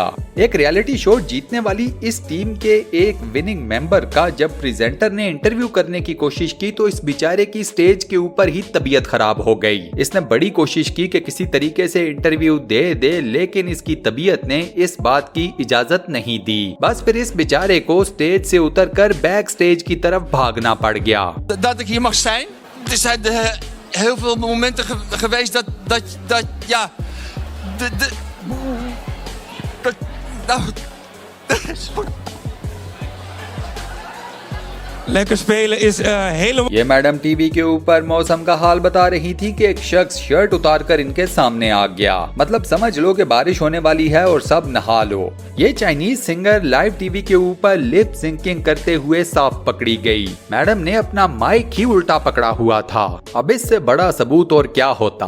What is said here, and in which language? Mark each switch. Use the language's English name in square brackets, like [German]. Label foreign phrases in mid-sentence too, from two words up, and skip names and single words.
[Hindi] एक रियलिटी शो जीतने वाली इस टीम के एक विनिंग मेंबर का जब प्रेजेंटर ने इंटरव्यू करने की कोशिश की तो इस बेचारे की स्टेज के ऊपर ही तबीयत खराब हो गई। इसने बड़ी कोशिश की कि किसी तरीके से इंटरव्यू दे, लेकिन इसकी तबीयत ने इस बात की इजाजत नहीं दी। बस फिर इस बेचारे को स्टेज से उतरकर बैक स्टेज की तरफ भागना पड़ गया। [Dutch] Dat ik hier mag zijn. Er zijn heel veel momenten geweest dat ja, Lekker spelen is helemaal... [Hindi] ये मैडम टीवी के ऊपर मौसम का हाल बता रही थी कि एक शख्स शर्ट उतारकर इनके सामने आ गया। मतलब समझ लो कि बारिश होने वाली है और सब नहा लो। ये चाइनीज सिंगर लाइव टीवी के ऊपर लिप सिंकिंग करते हुए साफ पकड़ी गई। मैडम ने अपना माइक ही उल्टा पकड़ा हुआ था। अब इससे बड़ा सबूत और क्या होता।